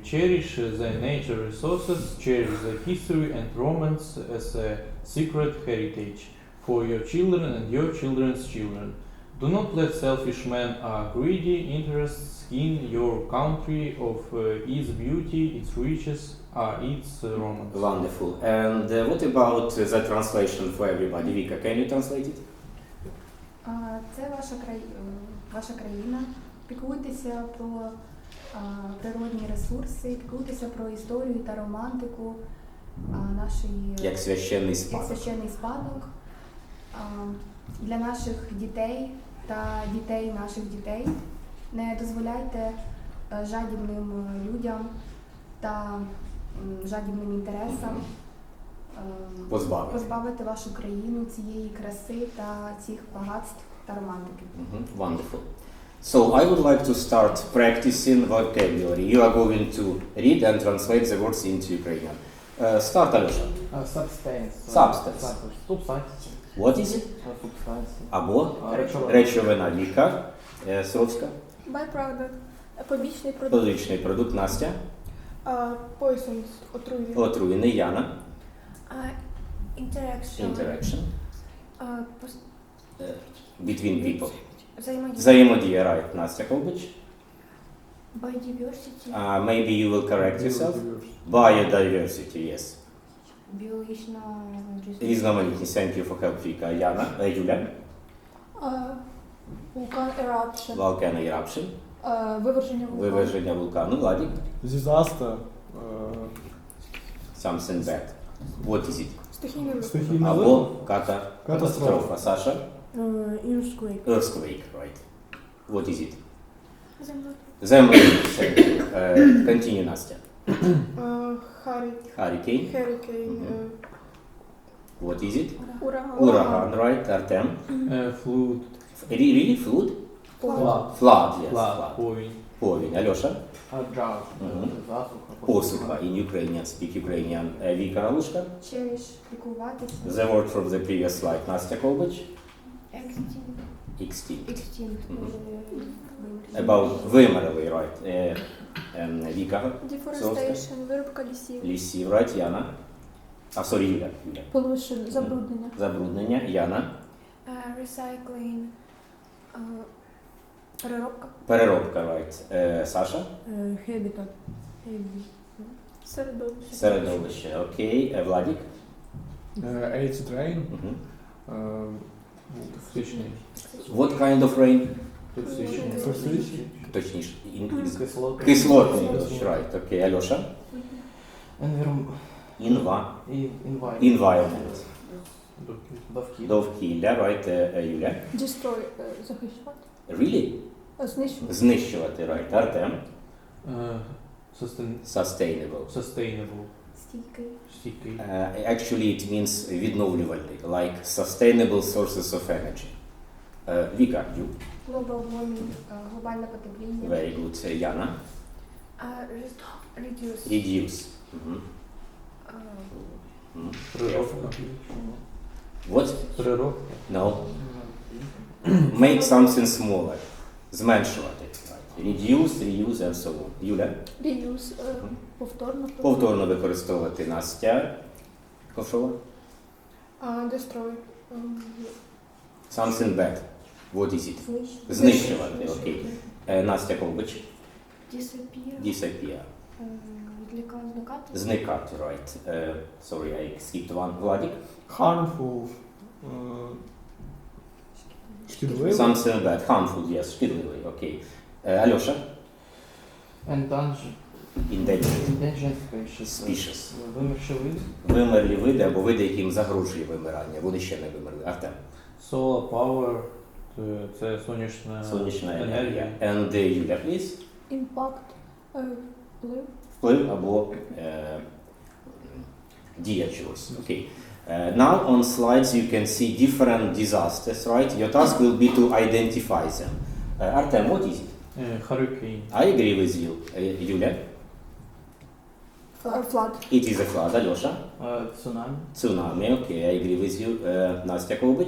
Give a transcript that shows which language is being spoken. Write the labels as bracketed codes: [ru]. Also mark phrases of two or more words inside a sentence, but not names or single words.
[en] Cherish the nature resources, cherish the history and romance as a secret heritage for your children and your children's children. Do not let selfish men or greedy interests skin your country of its beauty, its riches, or its romance. Wonderful. And what about the translation for everybody? Vika, can you translate it? [uk] Це ваша країна. Піклуйтеся про природні ресурси, піклуйтеся про історію та романтику нашої Як священний спадок для наших дітей та дітей наших дітей. Не дозволяйте жадібним людям та жадібним інтересам позбавити вашу країну цієї краси та цих багатств та романтики. [en] Wonderful. So I would like to start practicing vocabulary. You are going to read and translate the words into Ukrainian. Start, Alyosha. Substance. Substance. What is it? Substance. [uk] Або речовина. Віка. Сровська. Byproduct. Побічний продукт. Побічний продукт. Настя. Poisons. Отруйний. Отруйний. Яна. [en] Interaction. Between people. [uk] Взаємодія. Взаємодія. Right. Настя Ковбич. [en] Biodiversity. Maybe you will correct yourself. Biodiversity, yes. [uk] Біологічна Різноманітність. [en] Thank you for help, Vika. Яна. Юля. Vulcan eruption. Volcano eruption. [uk] Виверження вулкану. Владик. [en] Disaster. Something bad. What is it? [uk] Стихійний Або катастрофа. Саша. [en] Earthquake, right. What is it? Землетрус. Continue, Настя. Hurricane. What is it? Ураган, right. Artem. Flood. Really? Flood? Flood, yes. Повінь. Alyosha. Drought. [uk] Посуха. [en] In Ukrainian, speak Ukrainian. Vika Ralushka. [uk] Cherish, піклуватися. [en] The word from the previous slide. Настя Ковбич. Extinct. Extinct. About вимерли, right. Віка. [uk] Deforestation, вирубка лісів. Лісів, right, Яна. Юля. Pollution, забруднення. Забруднення, Яна. Recycling, переробка. Переробка, right. Саша. Habitat. Середовище. Середовище, окей. Владик. [en] Acid rain. [uk] Токсичний. [en] What kind of rain? [uk] Токсичний. Точніше. Кислотний. Кислотний дощ, right. Окей. Альоша. Environment. Довкілля, right. Юля. Destroy, захищати. [en] Really? [uk] Знищувати. Знищувати, [en] right. Артем. Sustainable. Sustainable. [uk] Стійкий. [en] Actually it means відновлювальний, like sustainable sources of energy. Віка, you. Global warming, [uk] глобальне потепління. [en] Very good. Яна. Reduce. Reduce. [uk] Переробка. [en] What? [uk] Переробка. [en] No. Make something smaller. Зменшувати. Reduce, reuse and so on. Юля. [uk] Reuse, повторно. Повторно використовувати. Настя. Ковшова. [en] Destroy. Something bad. What is it? [uk] Знищувати. Знищувати. Окей. Настя Ковбич. [en] Disappear. Disappear. [uk] Зникати. Зникати, [en] right. Sorry, I skipped one. Владик. [uk] Harmful. Шкідливий. [en] Something bad. Harmful, yes. [uk] Шкідливий. Окей. Альоша. [en] Endangered species. [uk] Вимерші види. Вимерлі види або види, яким загрожує вимирання. Вони ще не вимерли. Артем. [en] Solar power. [uk] Це сонячна енергія. [en] And Юля, please. Impact. [uk] Вплив. Вплив або дія чогось. Окей. [en] Now on slides you can see different disasters, right? Your task will be to identify them. Artem, what is it? Hurricane. I agree with you. Юля? Flood. It is a flood. Alyosha? [uk] Цунамі. [en] Tsunami. Okay, I agree with you. Настя Ковбич?